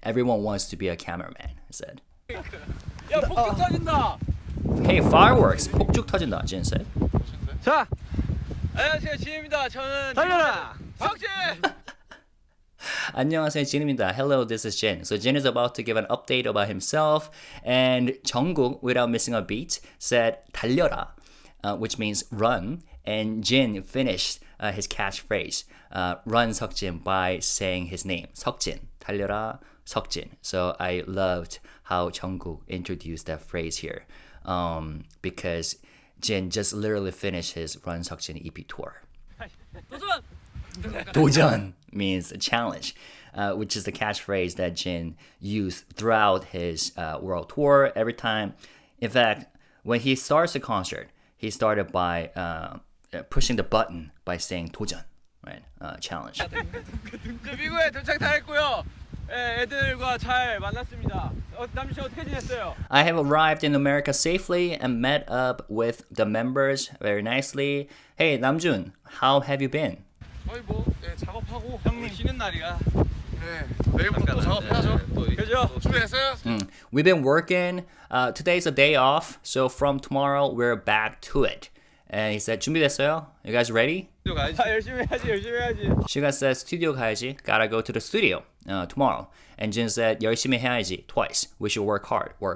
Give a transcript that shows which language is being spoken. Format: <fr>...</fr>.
<en>Everyone wants to be a cameraman, he said.</en> <ko>야 폭죽 터진다.</ko> <en>Hey, fireworks!</en> <ko>폭죽 터진다,</ko> <en>Jin said.</en> <ko>자. 안녕하세요 지민입니다. 저는 달려라. 석진. 안녕하세요, Jin입니다.</ko> <en>Hello, this is Jin. So Jin is about to give an update about himself, and Jungkook, without missing a beat, said 달려라, which means run, and Jin finished his catchphrase, run 석진, by saying his name, 석진, 달려라, 석진. So I loved how Jungkook introduced that phrase here, because Jin just literally finished his Run 석진 EP tour.</en> <ko>도전.</ko> <en>도전 means a challenge, which is the catchphrase that Jin used throughout his world tour every time. In fact, when he starts the concert, he started by pushing the button by saying 도전, right? Challenge.</en> <ko>미국에 도착 다 했고요. 애들과 잘 만났습니다. 남준 씨 어떻게 지냈어요?</ko> <en>I have arrived in America safely and met up with the members very nicely. Hey, Namjoon, how have you been?</en> <ko>거의 뭐 작업하고 형님 쉬는 날이야. 네, 내일부터 또 작업해야죠. 그죠? 준비됐어요?</ko> <en>We've been working. Today's a day off, so from tomorrow we're back to it. And he said,</en> <ko>준비됐어요?</ko> <en>You guys ready?</en> <ko>열심히 해야지.</ko> <en>Suga says, studio</en> <ko>가야지.</ko> <en>Gotta go to the studio tomorrow. And Jin said,</en> <ko>열심히 해야지.</ko> <en>Twice. We should work hard.</en>